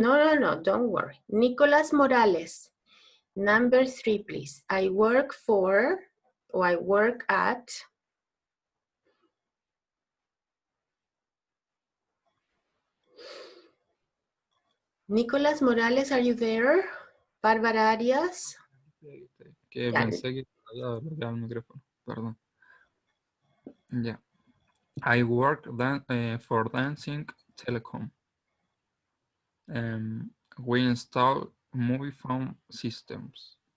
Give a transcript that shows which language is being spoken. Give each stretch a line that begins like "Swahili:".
English: no, don't worry. Nicolás Morales, number 3, please. I work for, or I work at. Nicolás Morales, are you there? Bárbara Arias.
Spanish: Que pensé que había bloqueado el micrófono, perdón. Ya.
English: I work for Dancing Telecom. We install mobile phone systems.